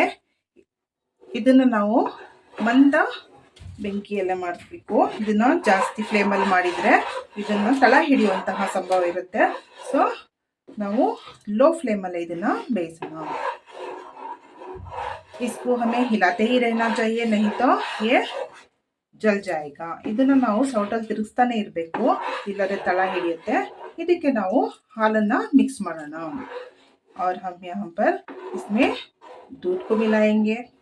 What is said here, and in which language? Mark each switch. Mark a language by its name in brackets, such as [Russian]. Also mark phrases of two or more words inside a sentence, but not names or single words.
[Kannada] ಇದನ್ನು ನಾವು ಮಂದ ಬೆಂಕಿಯಲ್ಲೇ ಮಾಡಬೇಕು. ಇದನ್ನು ಜಾಸ್ತಿ ಫ್ಲೇಮಲ್ಲಿ ಮಾಡಿದರೆ ಇದನ್ನು ತಳ ಹಿಡಿಯುವಂತಹ ಸಂಭವ ಇರುತ್ತೆ. ಸೊ ನಾವು लो ಫ್ಲೇಮಲ್ಲೇ ಇದನ್ನು ಬೇಯಿಸೋಣ. [Hindi] इसको हमें हिलाते ही रहना चाहिए, नहीं तो ये जल जायेगा. [Kannada] ಇದನ್ನು ನಾವು ಸೌಟಲ್ಲಿ ತಿರುಗಿಸ್ತಾನೆ ಇರಬೇಕು, ಇಲ್ಲದೆ ತಳ ಹಿಡಿಯುತ್ತೆ. ಇದಕ್ಕೆ ನಾವು ಹಾಲನ್ನು ಮಿಕ್ಸ್ ಮಾಡೋಣ. [Hindi] और हम यहाँ पर इसमें दूध को मिलाएंगे.